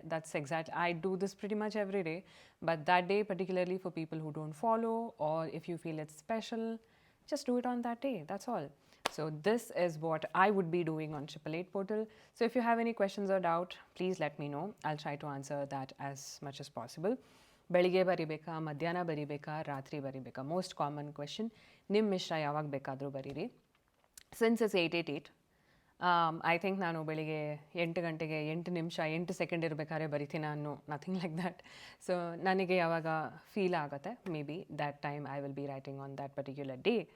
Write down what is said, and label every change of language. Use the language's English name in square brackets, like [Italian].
[English] That's exact, I do this pretty much every day, but that day particularly for people who don't follow, or if you feel it's special, just do it on that day, that's all. So this is what I would be doing on 888 portal. So if you have any questions or doubt, please let me know. I'll try to answer that as much as possible. [Kannada] ಬೆಳಿಗ್ಗೆ ಬರಿಬೇಕಾ, ಮಧ್ಯಾಹ್ನ ಬರಿಬೇಕಾ, ರಾತ್ರಿ ಬರಿಬೇಕಾ? Most common question. ನಿಮ್ಮ ಇಷ್ಟ, ಯಾವಾಗ ಬೇಕಾದರೂ ಬರೀರಿ. Since is 888, I think ನಾನು ಬೆಳಿಗ್ಗೆ 8 ಗಂಟೆಗೆ 8 ನಿಮಿಷ 8 ಸೆಕೆಂಡ್ ಇರಬೇಕಾದ್ರೆ ಬರಿತೀನಿ ಅನ್ನೋ [English] Nothing like that. So [Kannada] ನನಗೆ ಯಾವಾಗ ಫೀಲ್ ಆಗುತ್ತೆ, [English] Maybe that time I will be writing on that particular day.